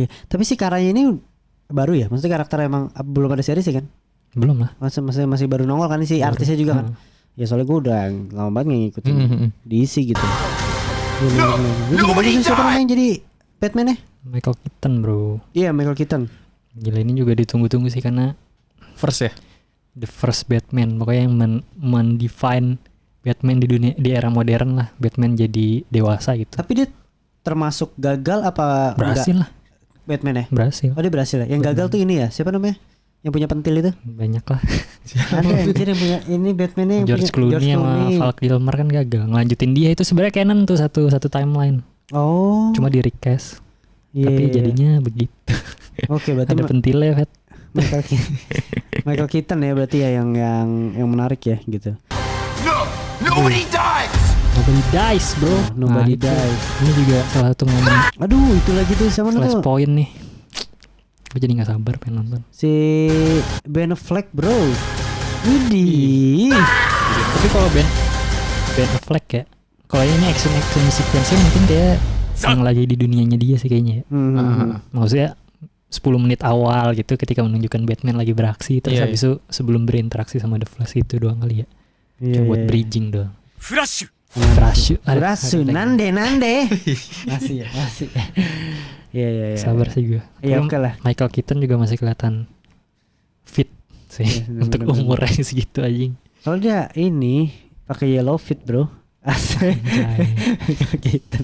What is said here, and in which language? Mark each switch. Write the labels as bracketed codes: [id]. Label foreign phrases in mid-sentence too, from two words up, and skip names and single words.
[id] Tapi si Karanya ini baru ya? Maksudnya karakter emang belum ada series ya kan? Belum lah. Masih baru nongol kan si artisnya juga kan? Ya soalnya gue udah lama banget ngikutin DC gitu. Gue juga bagus sih Superman yang jadi Batman-nya. Michael Keaton bro. Iya Michael Keaton. Gila ini juga ditunggu-tunggu sih karena First ya? [en] the first Batman. [id] Pokoknya yang mendefine Batman di dunia di era modern lah. Batman jadi dewasa gitu. Tapi dia termasuk gagal apa Berhasil enggak? lah. Batman ya? Berhasil. Oh dia berhasil ya? Yang gagal tuh ini ya? Siapa namanya? Yang punya pentil itu? Banyak lah. Ada anjir yang punya ini Batman-nya yang George punya Clooney sama Val Kilmer kan gagal. Ngelanjutin dia itu sebenarnya canon tuh satu timeline. Oh. Cuma di recast. Iya, Tapi iya. jadinya begitu. Oke berarti Ada pentilnya Fet. Michael Keaton ya berarti ya yang menarik ya gitu. [en] No! Nobody dies! Nobody dies bro. Nobody [id] itu. [en] dies. [id] Ini juga salah satu momen Aduh itu lagi tuh sama tuh Flashpoint nih. Gue jadi gak sabar pengen nonton. si Ben Affleck bro. Widih. Tapi kalau Ben Affleck ya, kalau ini [en] action sequence- [id] nya mungkin dia yang lagi di dunianya dia sih kayaknya ya. Maksudnya 10 menit awal gitu ketika menunjukkan Batman lagi beraksi. Terus Iya, habis itu sebelum berinteraksi sama The Flash itu doang kali ya. Iya, Cuma buat iya. bridging doang. フラッシュ Berasu nande masih ya masih. Iya iya iya. Sabar sih gue. Iya oke lah. Michael Keaton juga masih kelihatan fit sih Iya, untuk bener-bener. umurnya segitu anjing. Soalnya ini pakai [en] yellow fit [id] bro. Asik. Michael Keaton.